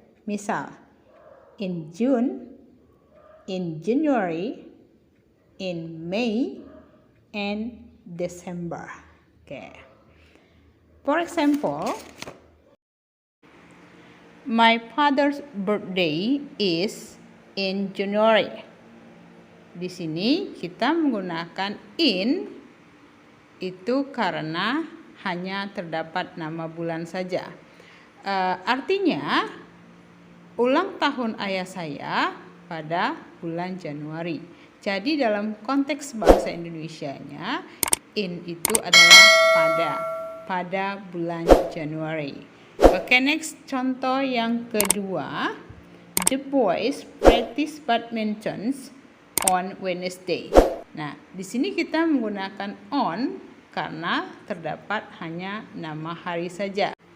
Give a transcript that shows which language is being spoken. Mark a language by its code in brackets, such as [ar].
[en] Misal, in June, in January, in May, and December. Okay. For example, my father's birthday is in January. [id] Di sini kita menggunakan in itu karena hanya terdapat nama bulan saja. Artinya, ulang tahun ayah saya pada bulan Januari. Jadi dalam konteks bahasa Indonesianya, in itu adalah pada bulan Januari. Oke, next contoh yang kedua. [en] The boys practice badminton on Wednesday. [id] Nah, di sini kita menggunakan on karena terdapat hanya nama hari saja.